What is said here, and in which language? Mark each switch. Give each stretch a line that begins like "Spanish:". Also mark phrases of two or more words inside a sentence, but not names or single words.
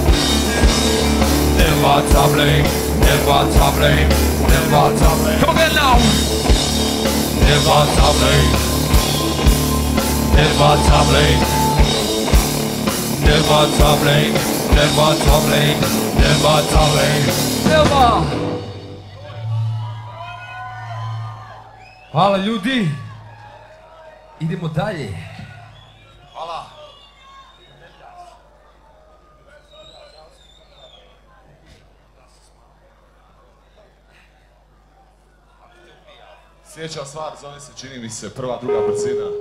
English: Never to blame, never to blame, never to blame. Come again now. Never to blame, never to blame, never to blame, never to blame, never to blame, never.
Croatian: Hvala ljudi. Idemo dalje. Hvala. Sljedeća stvar zove se, čini mi se, prva, druga brzina.